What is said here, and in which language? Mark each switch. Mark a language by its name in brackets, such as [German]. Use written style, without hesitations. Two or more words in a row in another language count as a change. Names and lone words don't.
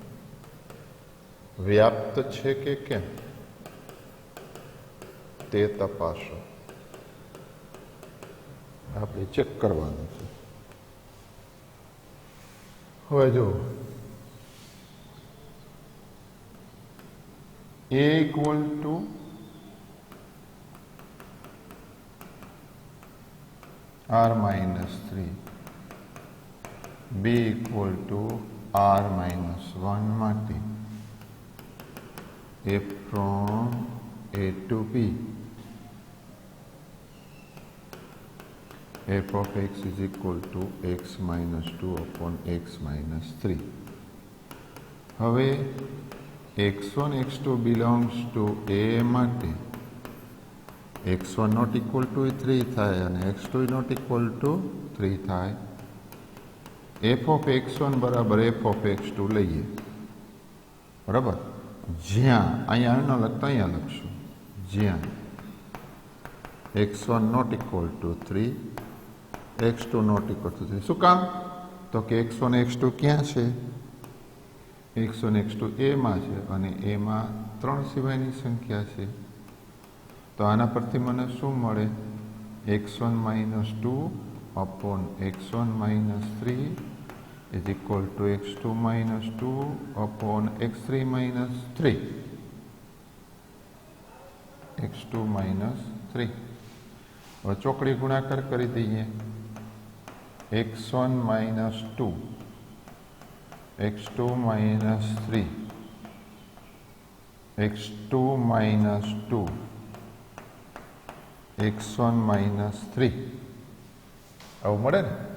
[Gujarati] વ્યાપ્ત છે કે કેમ તે તપાસો. આપણે ચેક કરવાનું છે. હવે જો [English] a equal to r-3, b equal to r-1 માટે f from a to b f of x is equal to x-2 upon x-3. હવે x1 x2 belongs to a માટે x1 not equal to 3 [Gujarati] થાય અને [English] x2 not equal to 3 થાય. f of x1 બરાબર f of x2 લઈએ. [Gujarati] બરાબર, જ્યાં અહીંયા ન લખતા અહીંયા લખશું જ્યાં [English] x1 not equal to 3 x2 not equal to 3. [Gujarati] શું કામ? તો કે x1 x2 ક્યાં છે? x1 x2 a માં છે અને a માં 3 સિવાયની સંખ્યા છે. તો આના પરથી મને શું મળે? [English] x1 - 2 upon x1 - 3 is equal to x2 - 2 upon x3 - 3. x2 - 3. [Gujarati] હવે ચોકડી ગુણાકાર કરી દઈએ. x1 - 2 x2 - 3 x2 - 2 x1 - 3 આવું મળે ને?